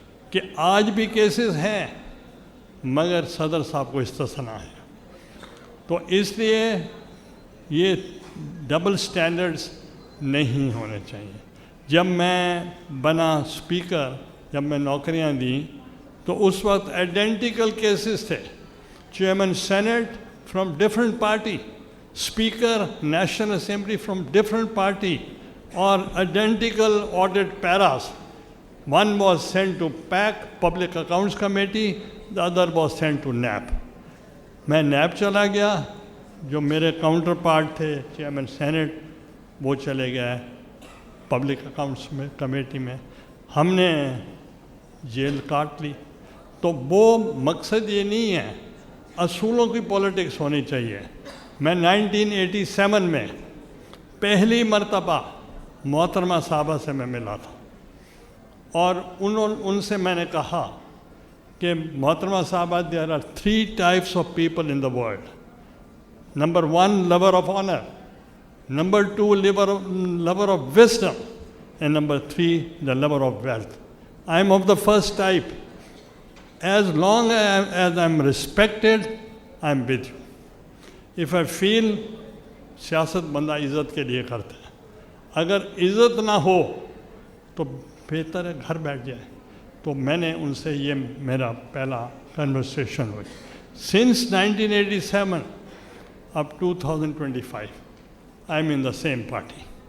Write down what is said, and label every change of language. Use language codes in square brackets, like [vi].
[ur] کہ آج بھی کیسز ہیں، مگر صدر صاحب کو استثناء ہے۔ تو اس لیے یہ ڈبل سٹینڈرڈز نہیں ہونے چاہیے۔ جب میں بنا اسپیکر، جب میں نوکریاں دیں تو اس وقت آئیڈینٹیکل کیسز تھے. Chairman sent [en] from different party, [ur] speaker national assembly from different party, اور identical audit پیراس. [en] One was sent to PAC, Public Accounts Committee, the other was sent to NAP. [ur] میں نیب چلا گیا, جو میرے کاؤنٹر پارٹ تھے chairman senate وہ چلے گئے پبلک اکاؤنٹس میں کمیٹی میں, ہم نے جیل کاٹ لی. تو وہ مقصد یہ نہیں ہے, اصولوں کی پولیٹکس ہونی چاہیے. میں 1987 میں پہلی مرتبہ محترمہ صاحبہ سے میں ملا تھا, اور ان سے میں نے کہا کہ محترمہ صاحبہ, [en] there are 3 types of people in the world. Number 1, lover of honor. Number 2, lover of wisdom. And number 3, the lover of wealth. I am of the first type. As long as I am respected, I am with you. If I feel [ur] سیاست بندہ عزت کے لیے کرتا ہے, اگر عزت نہ ہو تو بہتر ہے گھر بیٹھ جائے. تو میں نے ان سے یہ میرا پہلا کنورسیشن ہوئی. [en] since 1987 [ur] اب [en] 2025 I am in the same party.